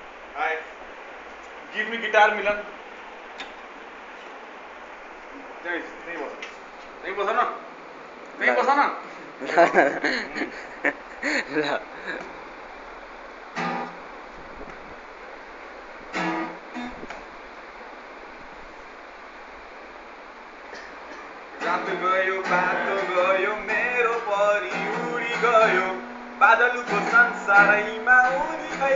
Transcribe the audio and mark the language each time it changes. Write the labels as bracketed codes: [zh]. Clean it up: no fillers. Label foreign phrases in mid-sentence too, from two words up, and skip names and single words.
[en] Hi. Give me guitar, Milan. [hi] नहीं बस नहीं बस ना नहीं बस ना [ne] ल रात गयो बाटो गयो मेरो परी उडी गयो बादलको संसारैमा उनी खै